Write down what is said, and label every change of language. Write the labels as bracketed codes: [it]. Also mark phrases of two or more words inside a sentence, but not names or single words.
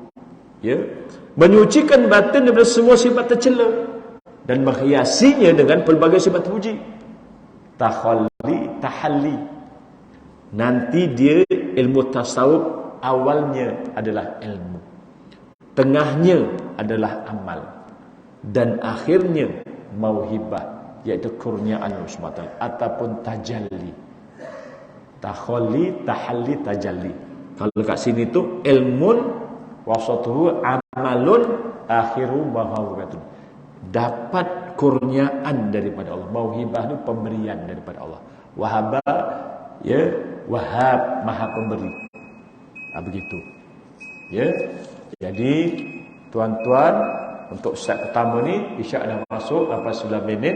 [ms] Ya, menyucikan batin daripada semua sifat tercela dan menghiasinya dengan pelbagai sifat puji. Tahalli. Nanti dia ilmu tasawuf awalnya adalah ilmu, tengahnya adalah amal, dan akhirnya mauhibah, iaitu kurniaan Allah SWT ataupun tajalli. Tahalli, tajalli. Kalau kat sini tu [ar] علم وسطه عمل آخره موهبة. [ms] Dapat kurniaan daripada Allah. Mauhibah itu pemberian daripada Allah. Wahaba, ya, wahab, maha pemberi. Begitu. Ya. Jadi tuan-tuan, untuk set pertama ni isyak dah masuk 89 minit.